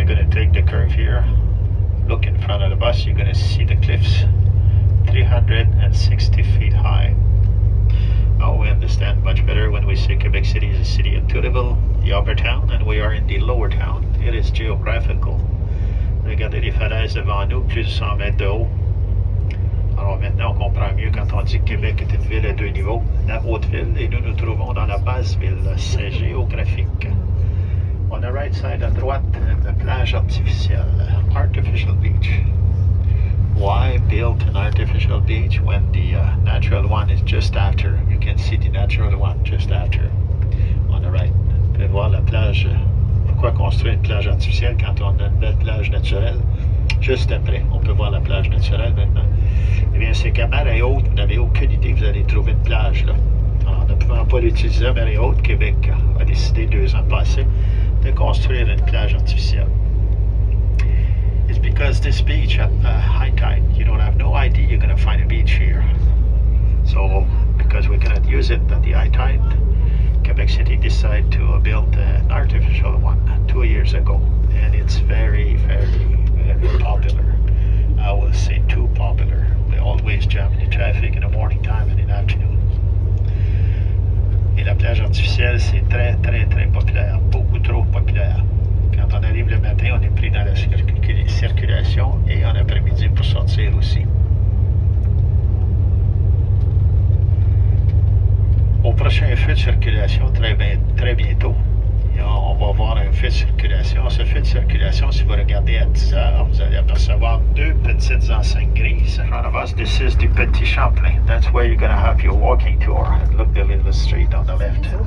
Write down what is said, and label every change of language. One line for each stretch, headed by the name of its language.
English: Take the curve here, look in front of the bus, you're going to see the cliffs 360 feet high. Now we understand much better when we say Quebec City is a city of Turiville, the upper town, and we are in the lower town. It is geographical.
French: Regardez les falaises devant nous, plus de 100 mètres de haut. Alors maintenant on comprend mieux quand on dit que Québec est une ville à deux niveaux, la haute ville, et nous nous trouvons dans la basse ville, c'est géographique.
English: On the right side
French: à droite, la plage artificielle,
English: artificial beach. Why build an artificial beach when the natural one is just after? You can see the natural one just after, on the right.
French: Vous pouvez voir la plage. Pourquoi construire une plage artificielle quand on a une belle plage naturelle juste après? On peut voir la plage naturelle maintenant. Eh bien, c'est qu'à marée haute, vous n'avez aucune idée, vous allez trouver une plage là. Alors, ne pouvant pas l'utiliser à marée haute, Québec a décidé 2 ans passés de construire une plage artificielle.
English: It's because this beach at high tide, you don't have no idea you're going to find a beach here. So, because we cannot use it at the high tide, Quebec City decided to build an artificial one 2 years ago. And it's very, very, very popular. I will say too popular. We always jam in the traffic in the morning time and in the afternoon.
French: Et la plage artificielle, c'est très, très, très populaire. Beaucoup trop populaire. Quand on arrive le matin, on est pris dans la circulation et en après-midi pour sortir aussi. Au prochain feu de circulation, très bientôt, on va voir un feu de circulation. Ce feu de circulation, si vous regardez à 10 heures, vous allez apercevoir 2 petites enseignes grises.
English: In front of us, this is the Petit Champlain. That's where you're going to have your walking tour. Look the little street on the left.